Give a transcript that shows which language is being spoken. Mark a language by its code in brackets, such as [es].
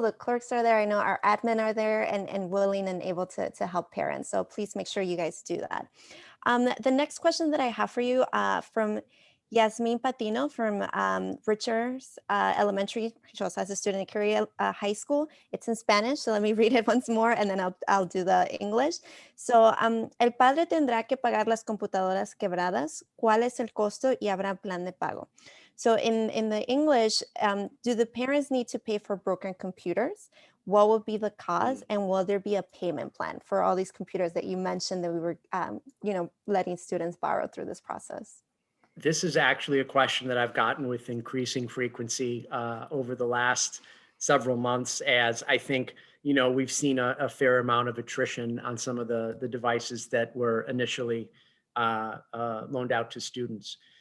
[en] The clerks are there. I know our admin are there and willing and able to help parents. So please make sure you guys do that. The next question that I have for you from Yasmin Patino from Richards Elementary, she also has a student at Curie High School. It's in Spanish, so let me read it once more and then I'll do the English. [es] So, el padre tendrá que pagar las computadoras quebradas. ¿Cuál es el costo y habrá plan de pago? [en] So in the English, do the parents need to pay for broken computers? What will be the cost, and will there be a payment plan for all these computers that you mentioned that we were, letting students borrow through this process? This is actually a question that I've gotten with increasing frequency over the last several months, as I think, we've seen a fair amount of attrition on some of the devices that were initially loaned out to students.